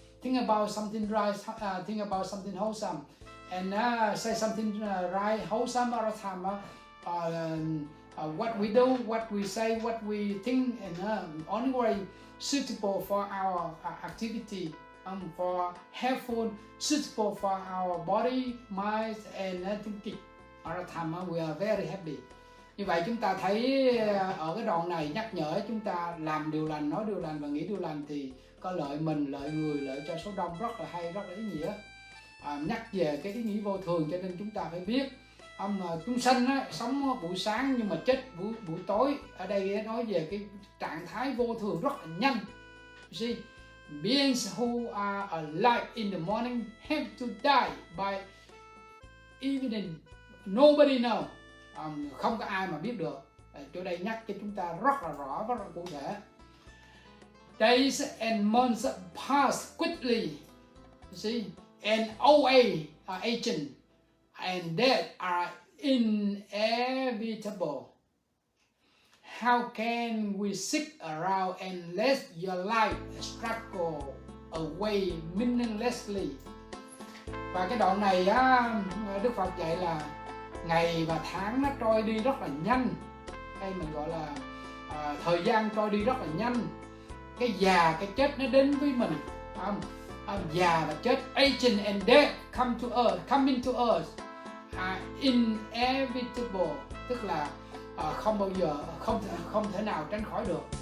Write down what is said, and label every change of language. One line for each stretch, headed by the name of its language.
English: Think about something right, think about something wholesome, and say something right, wholesome all the time. What we do, what we say, what we think, and only way suitable for our activity, for helpful, suitable for our body, mind, and thinking. All the time we are very happy.
Vietnamese: Như vậy chúng ta thấy ở cái đoạn này nhắc nhở chúng ta làm điều lành, nói điều lành và nghĩ điều lành thì có lợi mình, lợi người, lợi cho số đông, rất là hay, rất là ý nghĩa. Nhắc về cái ý nghĩa vô thường, cho nên chúng ta phải biết chúng sanh sống buổi sáng nhưng mà chết buổi tối. Ở đây nói về cái trạng thái vô thường rất là nhanh.
English: You see, beings who are alive in the morning have to die by evening. Nobody knows.
Vietnamese: Không có ai mà biết được. Chỗ đây nhắc cho chúng ta rất là rõ, rất là cụ thể.
English: Days and months pass quickly, you see, and old age are aging, and death are inevitable. How can we sit around and let your life struggle away meaninglessly?
Vietnamese: Và cái đoạn này Đức Phật dạy là ngày và tháng nó trôi đi rất là nhanh, hay mình gọi là thời gian trôi đi rất là nhanh. Cái già, cái chết nó đến với mình. Già và chết,
English: aging and death come into us are inevitable,
Vietnamese: tức là không bao giờ, không thể nào tránh khỏi được.